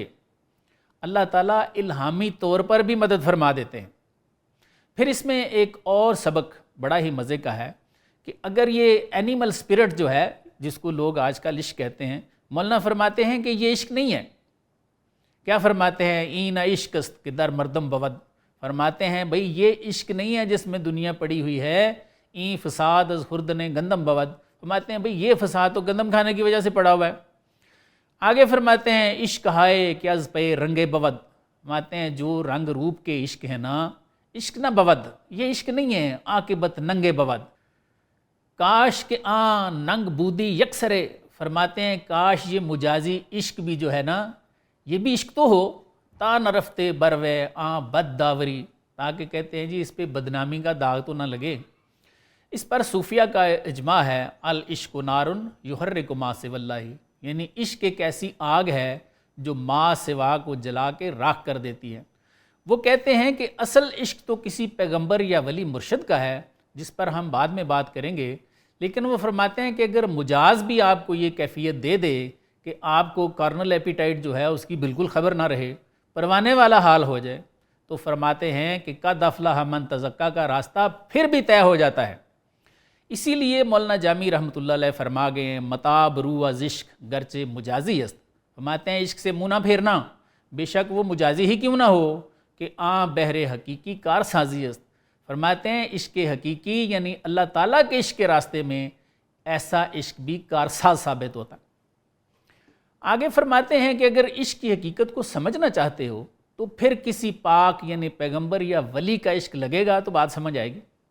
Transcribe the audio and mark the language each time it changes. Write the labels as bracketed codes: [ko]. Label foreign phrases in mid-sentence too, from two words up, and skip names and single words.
[ur] اللہ تعالیٰ الہامی طور پر بھی مدد فرما دیتے ہیں۔ پھر اس میں ایک اور سبق بڑا ہی مزے کا ہے کہ اگر یہ [en] animal spirit [ur] جو ہے، جس کو لوگ آج کل عشق کہتے ہیں، مولانا فرماتے ہیں کہ یہ عشق نہیں ہے. کیا فرماتے ہیں؟ [fa] این عشق است کہ در مردم بود. [ur] فرماتے ہیں بھئی یہ عشق نہیں ہے جس میں دنیا پڑی ہوئی ہے. [fa] این فساد از خوردن گندم بود. [ur] فرماتے ہیں بھئی یہ فساد تو گندم کھانے کی وجہ سے پڑا ہوا ہے. آگے فرماتے ہیں [fa] عشق ہائے کہ از پہ رنگے بود. [ur] فرماتے ہیں جو رنگ روپ کے عشق ہے نا، [fa] عشق نہ بود، [ur] یہ عشق نہیں ہے. [fa] عاقبت ننگے بود. کاش کہ ننگ بودی یکسرے. [ur] فرماتے ہیں کاش یہ مجازی عشق بھی جو ہے نا، یہ بھی عشق تو ہو. [fa] تا نہ رفتے بروے بد داوری، [ur] تاکہ کہتے ہیں جی اس پہ بدنامی کا داغ تو نہ لگے. اس پر صوفیہ کا اجماع ہے، [ar] العشق نارن یحرک ما سوی اللہ. [ur] یعنی عشق ایک ایسی آگ ہے جو ما سوا کو جلا کے راکھ کر دیتی ہے. وہ کہتے ہیں کہ اصل عشق تو کسی پیغمبر یا ولی مرشد کا ہے، جس پر ہم بعد میں بات کریں گے. لیکن وہ فرماتے ہیں کہ اگر مجاز بھی آپ کو یہ کیفیت دے دے کہ آپ کو [en] carnal appetite [ur] جو ہے اس کی بالکل خبر نہ رہے، پروانے والا حال ہو جائے، تو فرماتے ہیں کہ [ar] قد افلح من تزکا [ur] کا راستہ پھر بھی طے ہو جاتا ہے. اسی لیے مولانا جامی رحمۃ اللہ علیہ فرما گئے ہیں [fa] متاب رو از عشق گرچہ مجازی است. [ur] فرماتے ہیں عشق سے منہ نہ پھیرنا، بے شک وہ مجازی ہی کیوں نہ ہو، [fa] کہ بہر حقیقی کار سازی است. [ur] فرماتے ہیں عشق حقیقی یعنی اللہ تعالیٰ کے عشق کے راستے میں ایسا عشق بھی کارساز ثابت ہوتا ہے. آگے فرماتے ہیں کہ اگر عشق کی حقیقت کو سمجھنا چاہتے ہو تو پھر کسی پاک یعنی پیغمبر یا ولی کا عشق لگے گا تو بات سمجھ آئے گی.